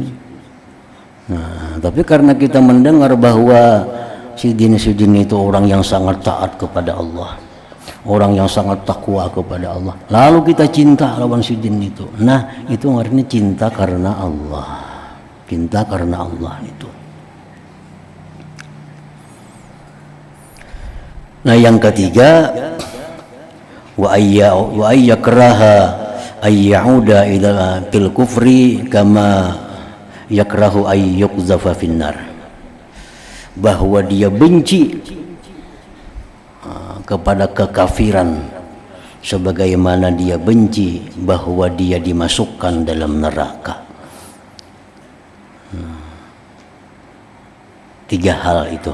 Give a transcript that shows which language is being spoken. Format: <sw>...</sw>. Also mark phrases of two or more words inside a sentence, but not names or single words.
<id>Nah, tapi karena kita mendengar bahwa sidin itu orang yang sangat taat kepada Allah, orang yang sangat takwa kepada Allah, lalu kita cinta lawan sidin itu. Nah, itu artinya cinta karena Allah, cinta karena Allah itu. Nah, yang ketiga,</id> <ar>وأن يكره أن يعود إلى في الكفر كما يكره أن يقذف في النار.</ar> <id>Bahwa dia benci kepada kekafiran sebagaimana dia benci bahwa dia dimasukkan dalam neraka. Tiga hal itu.</id>